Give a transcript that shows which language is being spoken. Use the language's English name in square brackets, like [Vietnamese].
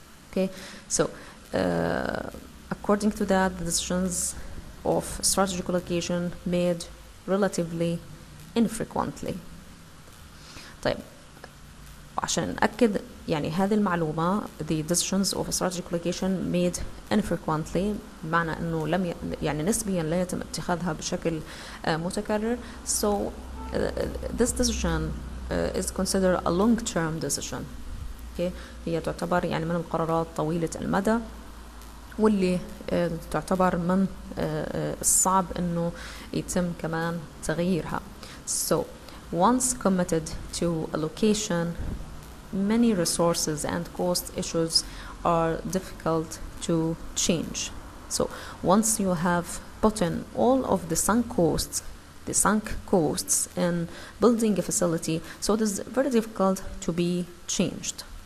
[English] Okay, so according to that, the decisions of strategic location made relatively infrequently. [Arabic] طيب عشان نأكد يعني هذه المعلومة، [English] the decisions of strategic location made infrequently، [Arabic] بمعنى إنه لم يعني نسبيا لا يتم اتخاذها بشكل متكرر. [English] So this decision is considered a long-term decision. [Arabic] Okay, هي تعتبر يعني من القرارات طويلة المدى، واللي تعتبر من الصعب إنه يتم كمان تغييرها. [English] So once committed to a location, many resources and cost issues are difficult to change. So once you have put in all of the sunk costs the sunk costs in building a facility, so it is very difficult to be changed.